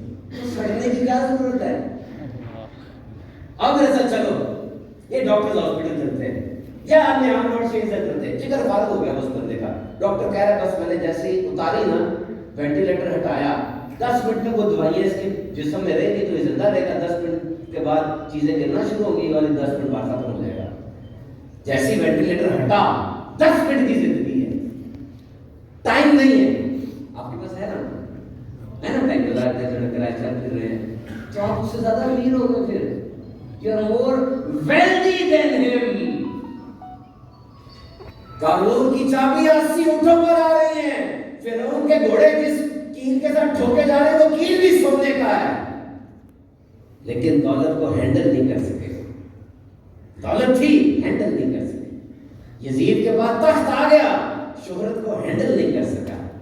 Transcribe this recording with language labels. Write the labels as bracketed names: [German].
[Urdu] تو سڑنے کی کیا ضرورت ہے؟ اب میرے ساتھ چلو, یہ ڈاکٹرز ہاسپٹل چلتے ہیں یا ہم یہاں روڈ سے چلتے ہیں, جگر فارغ ہو گیا اس بندے کا, ڈاکٹر کہہ رہا ہے بس میں نے جیسے ہی اتاری نا, وینٹیلیٹر ہٹایا, 10 منٹ میں وہ دوائیں اس کے جسم میں رہے گی تو یہ زندہ رہے گا, 10 منٹ کے بعد چیزیں گرنا شروع ہوں گی, والی 10 منٹ بعد ختم ہو جائے گا. جیسے ہی وینٹیلیٹر ہٹا 10 منٹ کی زندگی ہے, ٹائم نہیں ہے. آپ کے پاس ہے نا ٹائم, کرایہ چل پھر رہے ہیں, تو آپ اس سے زیادہ امیر ہو گئے. [English] پھر you are more wealthy than him. [Urdu] قانون کی چابیاں 80 اونٹوں پر آ رہی ہیں, فرعون کے گھوڑے جس کیل کے ساتھ ٹھوکے جا رہے ہیں وہ کیل بھی سونے کا ہے, لیکن دولت کو ہینڈل نہیں کر سکے. دولت تھی, ہینڈل نہیں کر سکے. یزید کے بعد تخت آ گیا, شہرت کو ہینڈل نہیں کر سکا.